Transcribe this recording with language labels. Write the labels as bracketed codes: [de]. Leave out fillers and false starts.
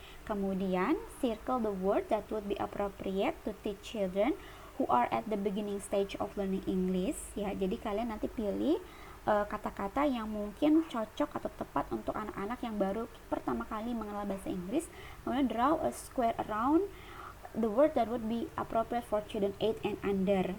[en] Kemudian circle the word that would be appropriate to teach children who are at the beginning stage of learning English ya. [id] Jadi kalian nanti pilih kata-kata yang mungkin cocok atau tepat untuk anak-anak yang baru pertama kali mengenal bahasa Inggris. [en] Kemudian draw a square around the word that would be appropriate for children 8 and under.